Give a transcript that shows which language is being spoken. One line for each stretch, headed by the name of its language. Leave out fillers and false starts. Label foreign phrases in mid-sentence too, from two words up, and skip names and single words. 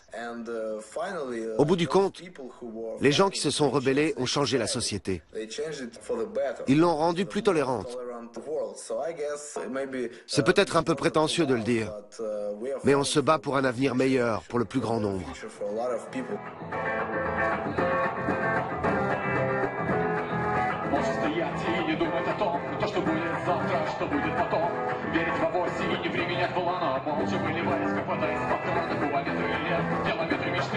French: Au bout du compte, les gens qui se sont rebellés ont changé la société. Ils l'ont rendue plus tolérante. C'est peut-être un peu prétentieux de le dire, mais on se bat pour un avenir meilleur, pour le plus grand nombre.
Russian: Верить в авось и не применять планов. Молча выливаясь, как вода из патронов. Километры лет, километры мечты.